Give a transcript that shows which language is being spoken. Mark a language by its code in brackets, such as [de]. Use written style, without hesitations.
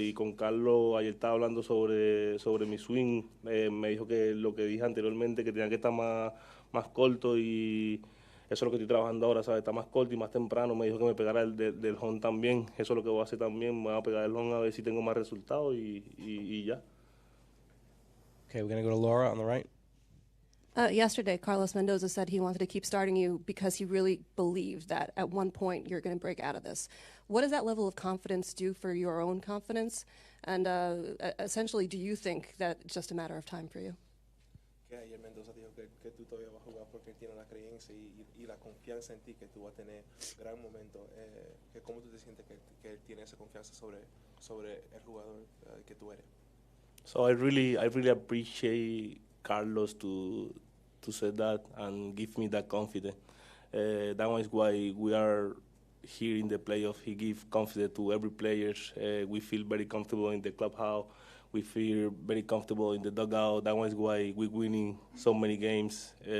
[es] Y con Carlos ayer estaba hablando sobre mi swing, me dijo que lo que dije anteriormente, que tenía que estar más corto y eso es lo que estoy trabajando ahora, ¿sabes? Está más corto y más temprano. Me dijo que me pegara del home también. Eso es lo que voy a hacer también. Me voy a pegar el home a ver si tengo más resultados y ya. [en] Okay, we're going to go to Laura on the right. Yesterday, Carlos Mendoza said he wanted to keep starting you because he really believed that at one point you're going to break out of this. What does that level of confidence do for your own confidence? And essentially, do you think that it's just a matter of time for you? [es] Que ayer Mendoza dijo que tú todavía vas a jugar porque él tiene la creencia y la confianza en ti, que tú vas a tener gran momento. Que ¿Cómo tú te sientes que él tiene esa confianza sobre el jugador que tú eres? [en] So I really appreciate Carlos to say that and give me that confidence. That one is why we are here in the playoff. He gives confidence to every player. We feel very comfortable in the clubhouse. We feel very comfortable in the dugout. That one is why we're winning so many games.